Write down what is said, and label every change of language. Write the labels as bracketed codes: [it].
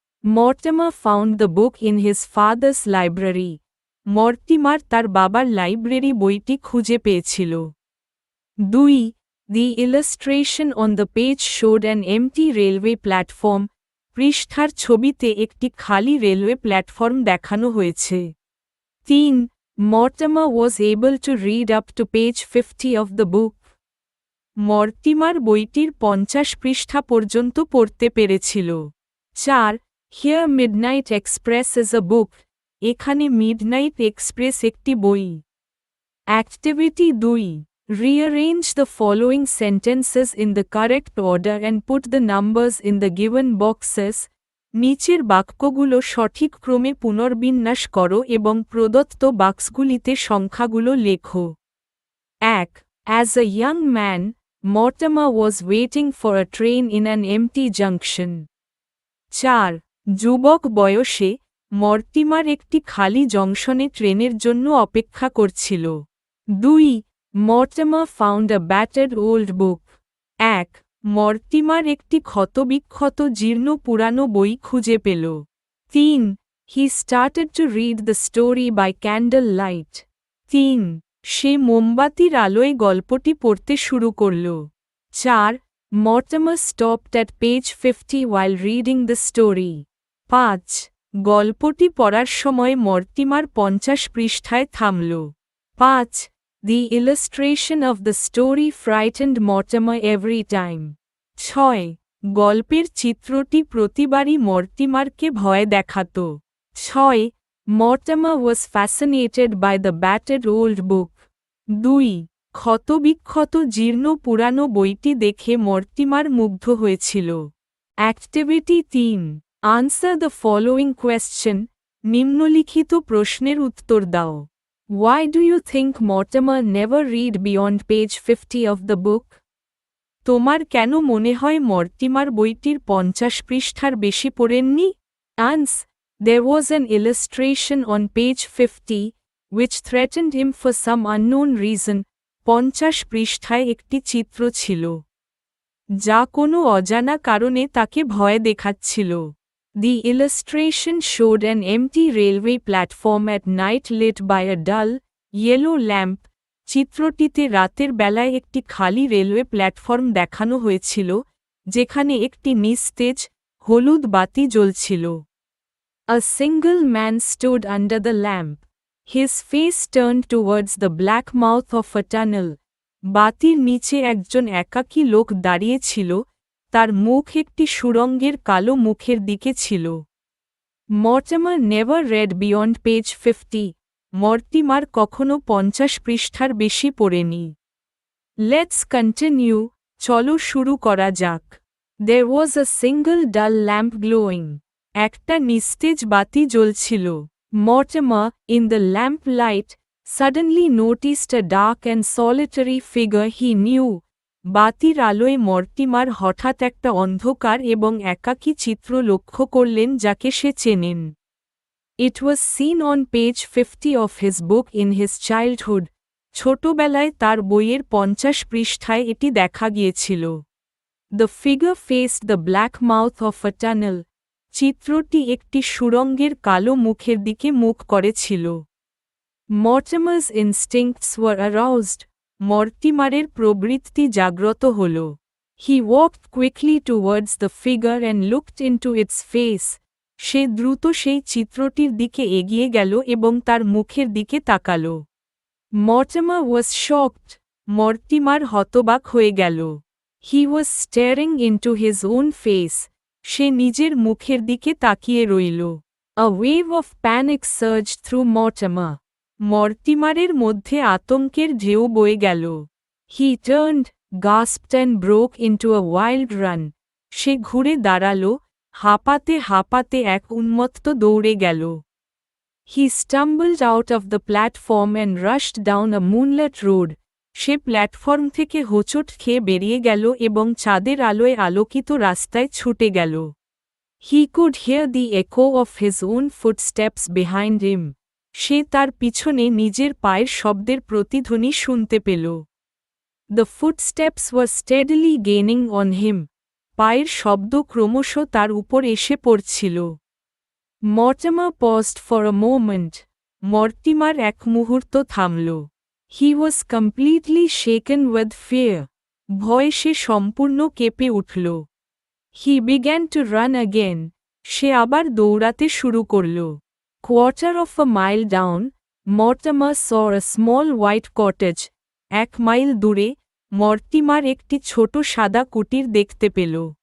[en] Mortimer found the book in his father's library. [bn] Mortimer তার বাবার library বইটি খুঁজে পেয়েছিল। [en] 2. The illustration on the page showed an empty railway platform. [bn] পৃষ্ঠার ছবিতে একটি খালি রেলওয়ে প্ল্যাটফর্ম দেখানো হয়েছে। [en] 3. Mortimer was able to read up to page 50 of the book. [bn] Mortimer বইটির 50 পৃষ্ঠা পর্যন্ত পড়তে পেরেছিল। [en] 4. Here Midnight Express is a book. [bn] এখানে মিডনাইট এক্সপ্রেস একটি বই। [en] Activity 2. Rearrange the following sentences in the correct order and put the numbers in the given boxes. [bn] নিচের বাক্যগুলো সঠিক ক্রমে পুনর্বিন্যাস করো এবং প্রদত্ত বাক্সগুলিতে সংখ্যাগুলো লেখো। [en] 1. As a young man, Mortimer was waiting for a train in an empty junction. 4. [bn] যুবক বয়সে, মর্টিমার একটি খালি জংশনে ট্রেনের জন্য অপেক্ষা করছিল। 2. [en] Mortimer found a battered old book. 1. [bn] মর্টিমার একটি ক্ষতবিক্ষত জীর্ণ পুরানো বই খুঁজে পেল। 3. [en] He started to read the story by candle light. 3. [bn] সে মোমবাতির আলোয় গল্পটি পড়তে শুরু করল। 4. [en] Mortimer stopped at page 50 while reading the story. 5. [bn] গল্পটি পড়ার সময় মর্টিমার 50 পৃষ্ঠায় থামল। [en] 5. The illustration of the story frightened Mortimer every time. 6. [bn] গল্পের চিত্রটি প্রতিবারই মর্টিমারকে ভয় দেখাত। [en] 6. Mortimer was fascinated by the battered old book. 2. [bn] ক্ষতবিক্ষত জীর্ণ পুরানো বইটি দেখে মর্টিমার মুগ্ধ হয়েছিল। [en] Activity 3. Answer the following question. [bn] নিম্নলিখিত প্রশ্নের উত্তর দাও। [en] Why do you think Mortimer never read beyond page 50 of the book? [bn] তোমার কেন মনে হয় মর্টিমার বইটির 50 পৃষ্ঠার বেশি পড়েননি? [en] Ans. There was an illustration on page 50, which threatened him for some unknown reason. [bn] 50 পৃষ্ঠায় একটি চিত্র ছিল, যা কোনো অজানা কারণে তাকে ভয় দেখাচ্ছিল। [en] The illustration showed an empty railway platform at night lit by a dull, yellow lamp. [bn] চিত্রটিতে রাতের বেলায় একটি খালি রেলওয়ে প্ল্যাটফর্ম দেখানো হয়েছিল, যেখানে একটি নিস্তেজ, হলুদ বাতি জ্বলছিল। [en] A single man stood under the lamp. His face turned towards the black mouth of a tunnel. [bn] বাতির নিচে একজন একাকী লোক দাঁড়িয়ে ছিল, তার মুখ একটি সুড়ঙ্গের কালো মুখের দিকে ছিল। [en] Mortimer never read beyond page 50. [bn] Mortimer কখনো 50 পৃষ্ঠার বেশি পড়েনি। [en] Let's continue. [bn] চলো শুরু করা যাক। [en] There was a single dull lamp glowing. [bn] একটা নিস্তেজ বাতি জ্বলছিল। [en] Mortimer, in the lamp light, suddenly noticed a dark and solitary figure he knew. [bn] বাতির আলোয় মর্টিমার হঠাৎ একটা অন্ধকার এবং একাকী চিত্র লক্ষ্য করলেন যাকে সে চেনেন। [en] It was seen on page 50 of his book in his childhood. [bn] ছোটবেলায় তার বইয়ের 50 পৃষ্ঠায় এটি দেখা গিয়েছিল। [en] The figure faced the black mouth of a tunnel. [bn] চিত্রটি একটি সুড়ঙ্গের কালো মুখের দিকে মুখ করেছিল। [en] Mortimer's instincts were aroused. [bn] মর্টিমারের প্রবৃত্তি জাগ্রত হল। [en] He walked quickly towards the figure and looked into its face. [bn] সে দ্রুত সেই চিত্রটির দিকে এগিয়ে গেল এবং তার মুখের দিকে তাকাল। [en] Mortimer was shocked. [bn] মর্টিমার হতবাক হয়ে গেল। [en] He was staring into his own face. [bn] সে নিজের মুখের দিকে তাকিয়ে রইল। [en] A wave of panic surged through Mortimer. [bn] মর্টিমারের মধ্যে আতঙ্কের ঢেউ বয়ে গেল। [en] He turned, gasped and broke into a wild run. [bn] সে ঘুরে দাঁড়াল, হাঁপাতে হাঁপাতে এক উন্মত্ত দৌড়ে গেল। [en] He stumbled out of the platform and rushed down a moonlit road. [bn] Say platform থেকে হোঁচট খেয়ে বেরিয়ে গেল এবং চাঁদের আলোয় আলোকিত রাস্তায় ছুটে গেল। [en] He could hear the echo of his own footsteps behind him. [bn] সে তার পিছনে নিজের পায়ের শব্দের প্রতিধ্বনি শুনতে পেল। [en] The footsteps were steadily gaining on him. [bn] পায়ের শব্দ ক্রমশ তার উপর এসে পড়ছিল। [en] Mortimer paused for a moment. [bn] Mortimer এক মুহূর্ত থামল। [en] He was completely shaken with fear. [bn] ভয়ে সে সম্পূর্ণ কেঁপে উঠল। [en] He began to run again. [bn] সে আবার দৌড়াতে শুরু করল। [en] Quarter of a mile down, Mortimer saw a small white cottage. [bn] 1 mile দূরে, মর্টিমার একটি ছোট সাদা কুটির দেখতে পেল।